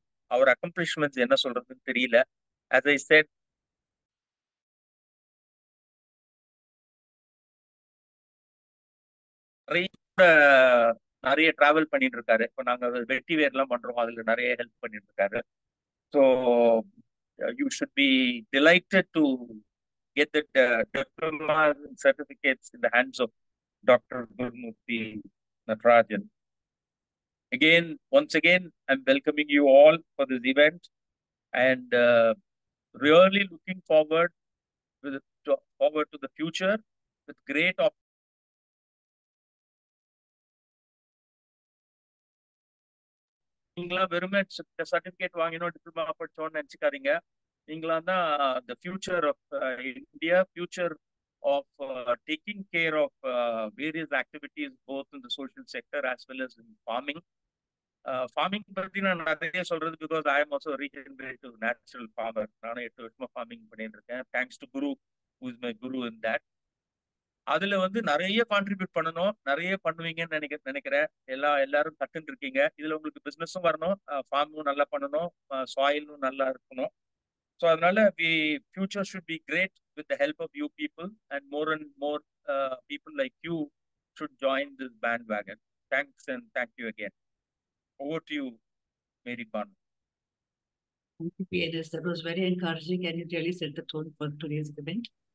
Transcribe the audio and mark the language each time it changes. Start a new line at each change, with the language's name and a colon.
Tamil: அவர் accomplishments என்ன சொல்றதுன்னு தெரியல.
English: as I said,
Tamil: நிறைய டிராவல் பண்ணிட்டு இருக்காரு. இப்போ நாங்க வெட்டி வேர்லாம் பண்றோம், அதுல நிறைய ஹெல்ப் பண்ணிட்டு இருக்காரு.
English: So you should be delighted to get the diplomas and certificates in the hands of Dr. Gurumurthy Natarajan. Once again, I'm welcoming you all for this event, and really looking forward to the future with great
Tamil: நீங்களாம் வெறுமே certificate வாங்கினோம், diploma படிச்சோன்னு நினைச்சுக்காதீங்க. நீங்களாம் தான்
English: the future of India, future of taking care of various activities both in the social sector as well as in farming. Farming
Tamil: பத்தி நான் நிறைய சொல்றது
English: because I am also a regenerative natural farmer.
Tamil: நானும் 8 வருஷமா farming பண்ணிட்டு இருக்கேன்.
English: Thanks to Guru, who is my guru in that.
Tamil: அதுல வந்து நிறைய கான்ட்ரிபியூட் பண்ணணும், நிறைய பண்ணுவீங்கன்னு நினைக்கிறேன். எல்லாரும் கத்துட்டு இருக்கீங்க. இதுல உங்களுக்கு பிசினஸும் வரணும், ஃபார்மும் நல்லா பண்ணணும், சாயிலும் நல்லா இருக்கணும். ஸோ அதனால
English: future should be great with the help of you people, and more people like you should join this bandwagon. Thanks, and thank you again. Over to you, Mary Banu. Thank you, PNS. That was very encouraging, and it really set the tone for today's event.